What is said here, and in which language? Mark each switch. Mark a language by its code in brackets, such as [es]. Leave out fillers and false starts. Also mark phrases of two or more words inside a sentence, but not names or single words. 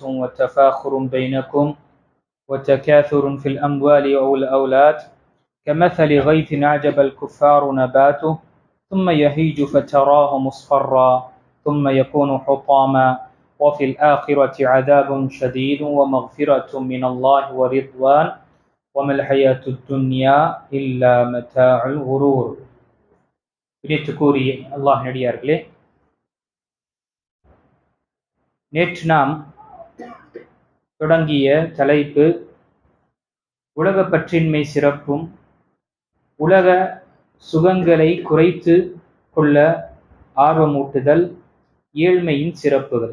[ar] وتفاخر بينكم وتكاثر في الأموال والأولاد كمثل غيث أعجب الكفار نباته ثم يهيج فتراه مصفرا ثم يكون حطاما وفي الآخرة عذاب شديد ومغفرة من الله ورضوان وما الحياة الدنيا إلا متاع الغرور. [ta] கூறிய அல்லாஹ் நடிகார்களே, நேற்று நாம் தொடங்கிய தலைப்பு உலக பற்றின்மை சிறப்பும் உலக சுகங்களை குறைத்து கொள்ள ஆர்வமூட்டுதல் ஏழ்மையின் சிறப்புகள்.